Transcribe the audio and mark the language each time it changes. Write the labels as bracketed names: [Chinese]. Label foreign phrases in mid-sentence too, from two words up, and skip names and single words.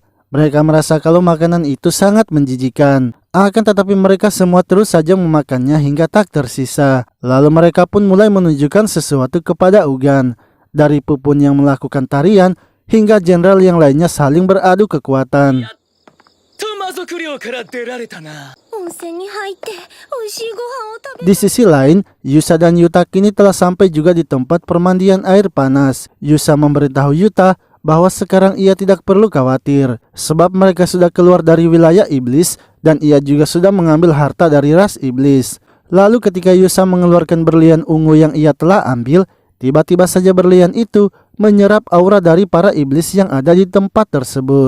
[Indonesian] Mereka merasa kalau makanan itu sangat menjijikan. Akan tetapi mereka semua terus saja memakannya hingga tak tersisa. Lalu mereka pun mulai menunjukkan sesuatu kepada Ugan. Dari Pupun yang melakukan tarian hingga jenderal yang lainnya saling beradu kekuatan. [Japanese] と魔族寮から出られたな。温泉に入って美味しいご飯を食べ [Indonesian] Di sisi lain, Yusa dan Yuta kini telah sampai juga di tempat permandian air panas. Yusa memberitahu Yuta bahwa sekarang ia tidak perlu khawatir, sebab mereka sudah keluar dari wilayah iblis dan ia juga sudah mengambil harta dari ras iblis. Lalu ketika Yusa mengeluarkan berlian ungu yang ia telah ambil, tiba-tiba saja berlian itu menyerap aura dari para iblis yang ada di tempat tersebut.